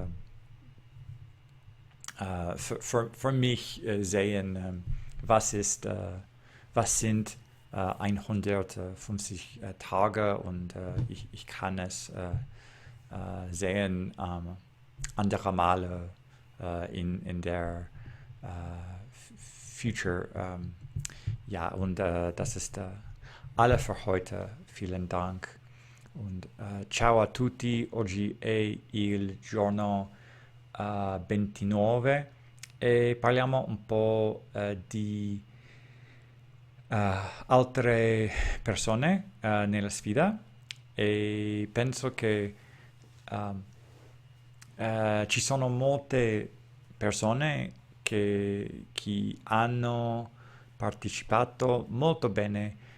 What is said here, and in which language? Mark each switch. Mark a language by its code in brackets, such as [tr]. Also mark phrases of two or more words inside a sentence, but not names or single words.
[de] für mich sehen, was ist, was sind 150 Tage und ich kann es sehen andere Male in der Future. Ja, und das ist alle für heute. Vielen Dank. Und [it] ciao a tutti. Oggi è il giorno 29 e parliamo un po' di altre persone nella sfida e penso che um, ci sono molte persone che hanno partecipato molto bene